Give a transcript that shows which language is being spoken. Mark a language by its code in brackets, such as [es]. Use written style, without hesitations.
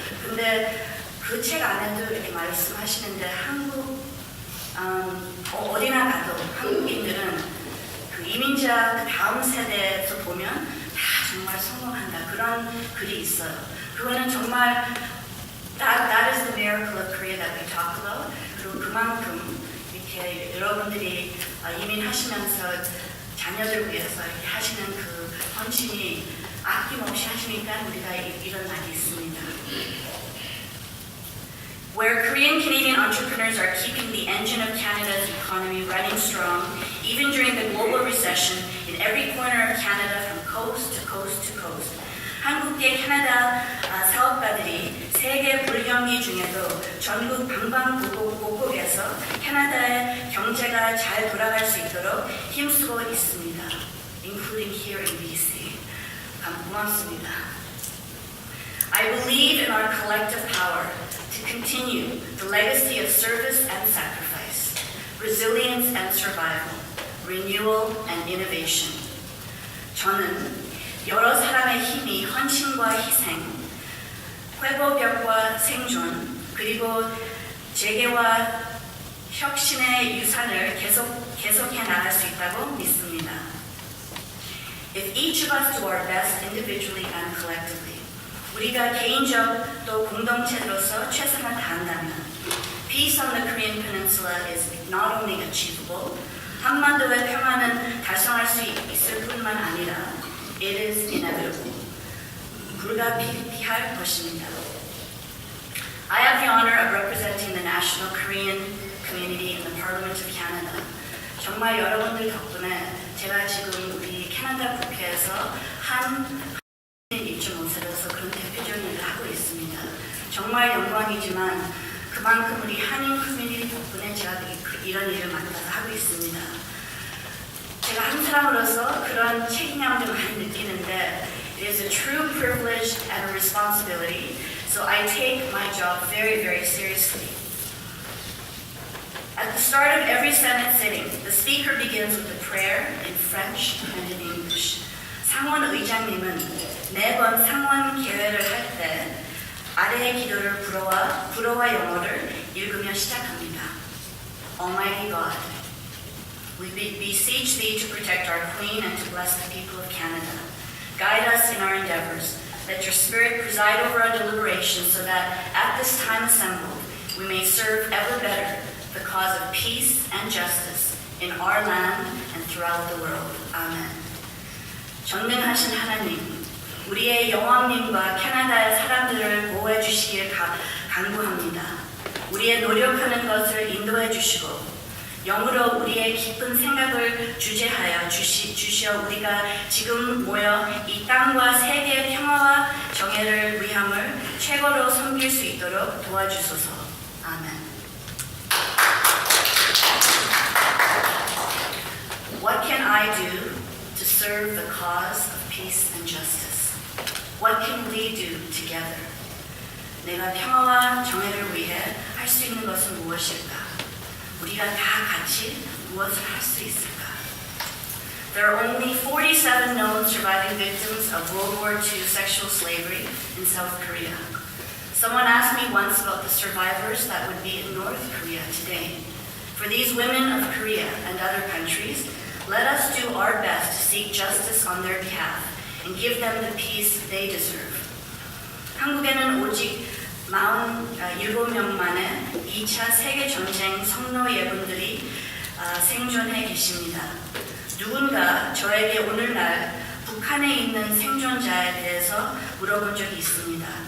[ko] 근데 그 책 안에도 이렇게 말씀하시는데 한국 어디나 가도 한국인들은 그 이민자 그 다음 세대에서 보면 다 정말 성공한다. 그런 글이 있어요. 그거는 정말 [en] that is the miracle of Korea that we talk about. [ko] 그리고 그만큼 이렇게 여러분들이 이민하시면서 자녀들 위해서 이렇게 하시는 그 헌신이 아낌없이 하시니까 우리가 이런 날이 있습니다. [en] Where Korean Canadian entrepreneurs are keeping the engine of Canada's economy running strong, even during the global recession, in every corner of Canada from coast to coast to coast. [ko] 한국계 캐나다 사업가들이 세계 불경기 중에도 전국 방방곡곡에서 캐나다의 경제가 잘 돌아갈 수 있도록 힘쓰고 있습니다. [en] Including here in BC. [ko] 고맙습니다. [en] I believe in our collective power to continue the legacy of service and sacrifice, resilience and survival, renewal and innovation. [ko] 저는 여러 사람의 힘이 헌신과 희생, 회복력과 생존, 그리고 재개와 혁신의 유산을 계속해 나갈 수 있다고 믿습니다. [en] If each of us do our best individually and collectively, [ko] 우리가 개인적 또 공동체로서 최선을 다한다면 [en] Peace on the Korean Peninsula is not only achievable, [ko] 한반도의 평화는 달성할 수 있을 뿐만 아니라 [en] It is inevitable. [ko] 불가피할 것입니다. [en] I have the honor of representing the national Korean community in the Parliament of Canada. [ko] 정말 여러분들 덕분에 제가 지금 우리 캐나다 국회에서 한 입주모사로서 그런 대표적인 일을 하고 있습니다. 정말 영광이지만 그만큼 우리 한인 커뮤니티 덕분에 제가 이런 일을 맡아서 하고 있습니다. 제가 한 사람으로서 그런 책임감을 많이 느끼는데 [en] it is a true privilege and a responsibility, so I take my job very, very seriously. At the start of every Senate sitting, the Speaker begins with a prayer in French and in English. [ko] 상원 의장님은 매번 상원 개회를 할 때 아래의 기도를 불어와 영어를 읽으며 시작합니다. [en] Almighty God, we beseech Thee to protect our Queen and to bless the people of Canada. Guide us in our endeavors. Let Your Spirit preside over our deliberations so that at this time assembled we may serve ever better the cause of peace and justice in our land and throughout the world. Amen. [ko] 전능하신 하나님, 우리의 여왕님과 캐나다의 사람들을 보호해 주시길 간구합니다. 우리의 노력하는 것을 인도해 주시고 영으로 우리의 깊은 생각을 주재하여 주시어 우리가 지금 모여 이 땅과 세계의 평화와 정의를 위함을 최고로 섬길 수 있도록 도와주소서. 아멘. [en] What can I do to serve the cause of peace and justice? What can we do together? [ko] 내가 평화와 정의를 위해 할 수 있는 것은 무엇일까? 우리가 다 같이 무엇을 할 수 있을까? [en] There are only 47 known surviving victims of World War II sexual slavery in South Korea. Someone asked me once about the survivors that would be in North Korea today. For these women of Korea and other countries, let us do our best to seek justice on their behalf and give them the peace they deserve. [ko] 한국에는 오직 47명만의 2차 세계전쟁 성노 예분들이 생존해 계십니다. 누군가 저에게 오늘날 북한에 있는 생존자에 대해서 물어본 적이 있습니다.